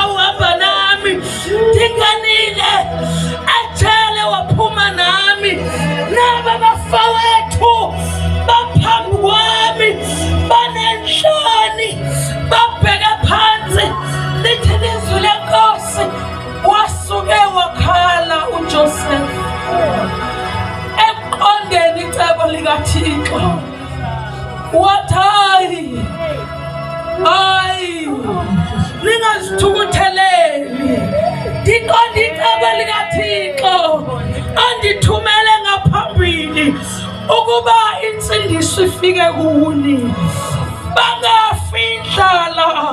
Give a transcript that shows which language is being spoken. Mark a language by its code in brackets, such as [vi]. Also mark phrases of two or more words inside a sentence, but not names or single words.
[zu] Uhamba nami ndinganile ejele waphuma nami, naba bafowethu baphambi kwami banenhloni babheka phansi. [xh] Lithi ilizwi lenkosi, wasuke wakhala uJosefa ekuqondeni icebo likaThixo. Wathi hayi ningazithukutheleli, ndiqonda icebo likaThixo andithumele ngaphambili ukuba insindiso ifike kuni, bangafi indlala.